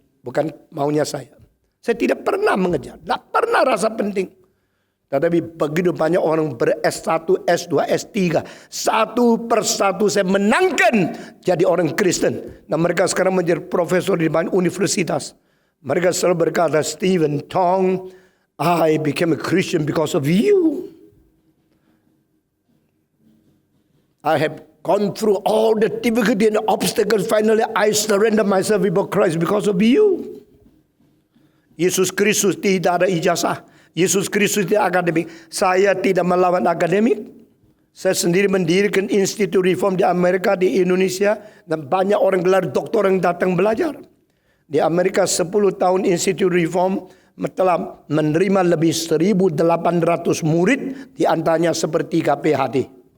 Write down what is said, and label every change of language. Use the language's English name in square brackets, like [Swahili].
[Indonesian] Bukan maunya saya. Saya tidak pernah mengejar. Tidak pernah rasa penting. Tetapi begitu banyak orang ber-S1, S2, S3. Satu persatu saya menangkan jadi orang Kristen. Dan mereka sekarang menjadi profesor di banyak universitas. Mereka selalu berkata, [English] Stephen Tong, I became a Christian because of you. I have gone through all the difficulty and obstacles. Finally, I surrender myself before Christ because of you. [Indonesian] Yesus Kristus tidak ada ijazah. Yesus Kristus tidak akademik. Saya tidak melawan akademik. Saya sendiri mendirikan Institut Reform di Amerika, di Indonesia. Dan banyak orang gelar doktor yang datang belajar. Di Amerika 10 tahun Institut Reform telah menerima lebih 1.800 murid, di antaranya sepertiga PhD.